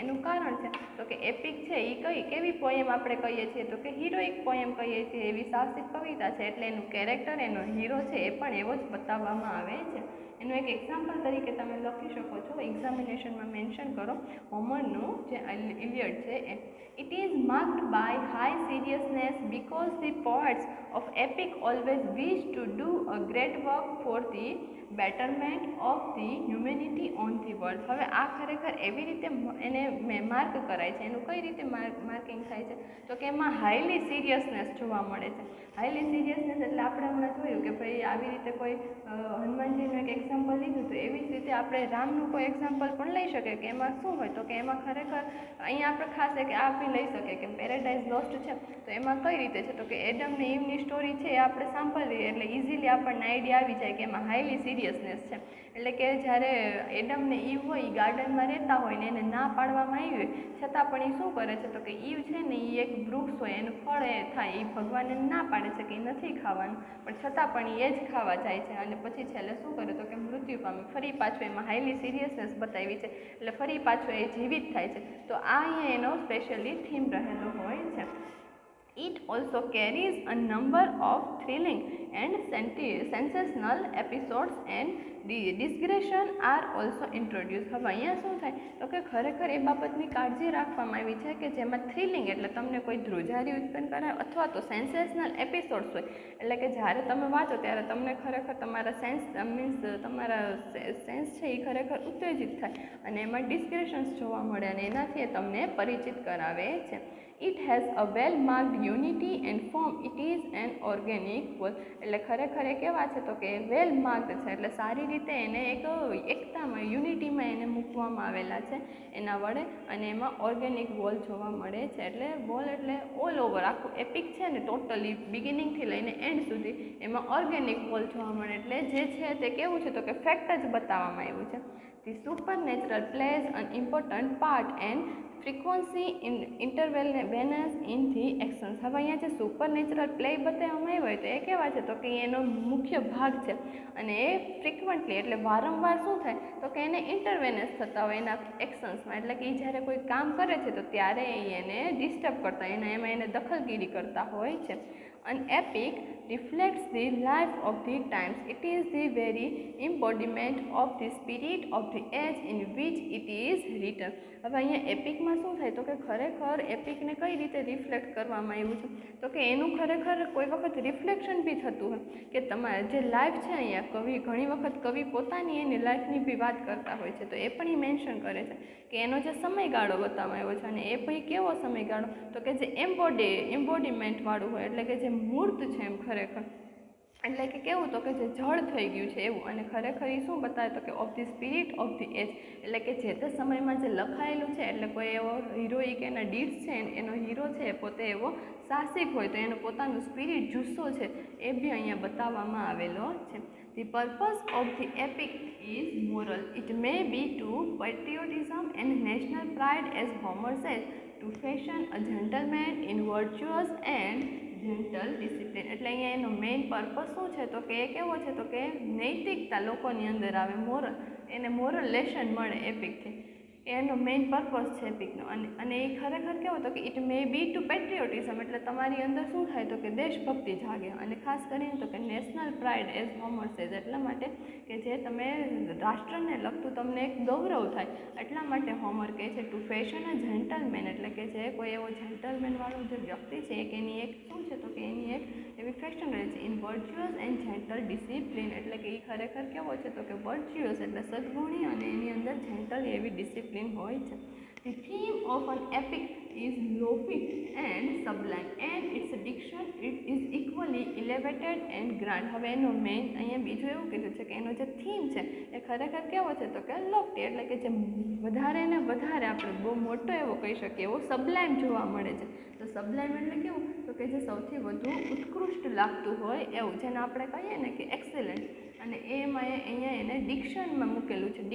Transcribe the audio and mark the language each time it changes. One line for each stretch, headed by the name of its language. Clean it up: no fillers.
Gujarati: એનું કારણ છે તો કે એપિક છે એ કેવી પોએમ આપણે કહીએ છીએ તો કે હિરોઇક પોએમ કહીએ છીએ, એવી સાહસિક કવિતા છે, એટલે એનું કેરેક્ટર એનો હીરો છે એ પણ એવો જ બતાવવામાં આવે છે. એનું એક એક્ઝામ્પલ તરીકે તમે લખી શકો છો, એક્ઝામિનેશનમાં મેન્શન કરો હોમરનું જે ઇલિયડ છે એ.
English: It is marked by high seriousness because the poets of epic always wish to do a great work for the betterment of the humanity on the world.
Gujarati: હવે આ ખરેખર એવી રીતે એને માર્ક કરાય છે, એનું કઈ રીતે માર્કિંગ થાય છે તો કે એમાં હાઈલી સિરિયસનેસ જોવા મળે છે. હાઈલી સિરિયસનેસ એટલે આપણે હમણાં જોયું કે ભાઈ આવી રીતે કોઈ હનુમાનજીનું એક એક્ઝામ્પલ લીધું તો એવી જ રીતે આપણે રામનું કોઈ એક્ઝામ્પલ પણ લઈ શકીએ કે એમાં શું હોય તો કે એમાં ખરેખર અહીંયા આપણે ખાસ એક આ બી લઈ શકીએ કે પેરેડાઇઝ લોસ્ટ છે તો એમાં કઈ રીતે છે તો કે એડમ ને ઈવની સ્ટોરી છે એ આપણે સાંભળીએ એટલે ઇઝીલી આપણને આઈડિયા આવી જાય કે એમાં હાઈલી સિરિયસનેસ છે. એટલે કે જ્યારે એડમ ને ઈવ હોય એ ગાર્ડનમાં રહેતા હોય ને એને ના પાડવામાં આવી હોય છતાં પણ એ શું કરે છે તો કે ઈવ છે ને એ એક વૃક્ષ હોય એનું ફળ એ થાય, એ ભગવાનને ના પાડે છે કે એ નથી ખાવાનું, પણ છતાં પણ એ જ ખાવા જાય છે અને પછી છેલ્લે શું કરે તો કે મૃત્યુ પામે. ફરી પાછું એમાં હાઈલી સિરિયસનેસ બતાવી છે એટલે ફરી પાછું એ જીવિત થાય છે. તો આ અહીંયા એનો સ્પેશિયલી થીમ રહેલો હોય છે.
English: It also carries a number of thrilling and sensational episodes and the digression are also introduced.
Gujarati: હવે અહીંયા શું થાય તો કે ખરેખર એ બાબતની કાળજી રાખવામાં આવી છે કે જેમાં થ્રિલિંગ એટલે તમને કોઈ ધ્રુજારી ઉત્પન્ન કરાવે અથવા તો સેન્સેશનલ એપિસોડ્સ હોય, એટલે કે જ્યારે તમે વાંચો ત્યારે તમને ખરેખર તમારા તમારા સેન્સ છે એ ખરેખર ઉત્તેજિત થાય અને એમાં ડિસ્ક્રિપ્શન્સ જોવા મળે અને એનાથી એ તમને પરિચિત કરાવે છે.
English: It has a well marked unity and form. It is an organic whole.
Gujarati: એટલે ખરેખર એ કેવા છે તો કે વેલ માર્ક્ડ છે એટલે સારી રીતે એને એક એકતામાં યુનિટીમાં એને મૂકવામાં આવેલા છે એના વડે અને એમાં ઓર્ગેનિક વોલ જોવા મળે છે. એટલે વોલ એટલે ઓલ ઓવર આખું એપિક છે ને ટોટલી બિગિનિંગથી લઈને એન્ડ સુધી એમાં ઓર્ગેનિક વોલ જોવા મળે એટલે જે છે તે કેવું છે તો કે ફેક્ટ જ બતાવવામાં આવ્યું છે.
English: The supernatural plays an important part and frequency intervenience in the actions.
Gujarati: હવે અહીંયા જે સુપરનેચરલ પ્લે બતાવવામાં આવ્યો હોય તો એ કેવા છે તો કે એનો મુખ્ય ભાગ છે અને એ ફ્રિકવન્ટલી એટલે વારંવાર શું થાય તો કે એને ઇન્ટરવેનન્સ થતા હોય એના એક્શન્સમાં, એટલે કે એ જ્યારે કોઈ કામ કરે છે તો ત્યારે એને ડિસ્ટર્બ કરતા એમાં એને દખલગીરી કરતા હોય છે.
English: An epic reflects the life of the times. It is the very embodiment of the spirit of the age in which it is written.
Gujarati: હવે અહીંયા એપિકમાં શું થાય તો કે ખરેખર એપિકને કઈ રીતે રિફ્લેક્ટ કરવામાં આવ્યું છે તો કે એનું ખરેખર કોઈ વખત રિફ્લેક્શન બી થતું હોય કે તમારે જે લાઈફ છે અહીંયા કવિ ઘણી વખત કવિ પોતાની એની લાઈફની બી વાત કરતા હોય છે તો એ પણ એ મેન્શન કરે છે કે એનો જે સમયગાળો બતાવવામાં આવ્યો છે અને એ ભાઈ કેવો સમયગાળો તો કે જે એમ્બોડીમેન્ટ વાળું હોય એટલે કે જે મૂર્ત છે એમ ખરેખર એટલે કે કેવું તો કે જે જળ થઈ ગયું છે એવું, અને ખરેખર એ શું બતાવે તો કે
English: of the spirit of the age,
Gujarati: એટલે કે જે તે સમયમાં જે લખાયેલું છે, એટલે કોઈ એવો હિરોઈક એના ડીડ્સ છે, એનો હીરો છે પોતે એવો સાહસિક હોય તો એનું પોતાનું સ્પિરિટ જુસ્સો છે એ બી અહીંયા બતાવવામાં આવેલો છે.
English: The purpose of the epic is moral. It may be to patriotism and national pride, as Homer says, to fashion a gentleman in virtuous and gentle discipline.
Gujarati: એટલે અહીંયા એનો મેઇન પર્પસ શું છે તો કે એ કેવો છે તો કે નૈતિકતા લોકોની અંદર આવે, મોરલ, એને મોરલ લેસન મળે એપિકથી, એનો મેઇન પર્પસ છે એપિકનો. અને એ ખરેખર કેવો તો કે
English: it may be to patriotism,
Gujarati: એટલે તમારી અંદર શું થાય તો કે દેશભક્તિ જાગે, અને ખાસ કરીને તો કે
English: national pride as Homer says,
Gujarati: એટલા માટે કે જે તમે રાષ્ટ્રને લગતું તમને એક ગૌરવ થાય, એટલા માટે હોમર કહે છે
English: to fashion a gentleman,
Gujarati: એટલે કે જે કોઈ એવો જેન્ટલમેનવાળો જે વ્યક્તિ છે એક એની એક શું છે તો કે એની એક એવી ફેશન રહે છે,
English: in virtuous and gentle discipline,
Gujarati: એટલે કે એ ખરેખર કેવો છે તો કે વર્ચ્યુઅસ એટલે સદગુણી, અને એની અંદર જેન્ટલ એવી ડિસિપ્લિન હોય છે.
English: The theme of an epic is lofty and sublime, and its diction it is equally elevated and grand.
Gujarati: હવે એનો મેઇન અહીંયા બીજું એવું કીધું છે કે એનો જે થીમ છે એ ખરેખર કેવો છે તો કે લોફ્ટી, એટલે કે જે વધારે ને વધારે આપણે બહુ મોટો એવો કહી શકીએ એવો સબલાઇમ જોવા મળે છે. તો સબલાઇમ એટલે કેવું તો કે જે સૌથી વધુ ઉત્કૃષ્ટ લાગતું હોય એવું, જેને આપણે કહીએ ને કે એક્સેલન્ટ, અને એમાં અહીંયા એને ડિક્શનમાં મૂકેલું છે.